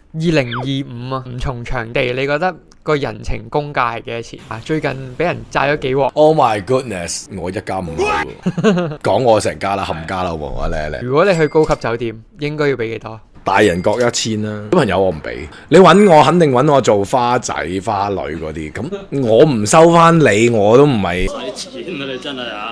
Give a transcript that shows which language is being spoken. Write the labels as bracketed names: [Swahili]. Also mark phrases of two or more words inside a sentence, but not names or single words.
[Cantonese] 2025啊，唔同場地，你覺得個人情公價係幾多錢啊？最近俾人債咗幾鑊。 [English] Oh my goodness！ [Cantonese] 我一家五口喎，講我成家啦，冚家啦喎，我叻。如果你去高級酒店，應該要俾幾多？大人各1000啦，小朋友我唔俾。你揾我肯定揾我做花仔花女嗰啲，咁我唔收翻你，我都唔係。使錢啊你真係啊！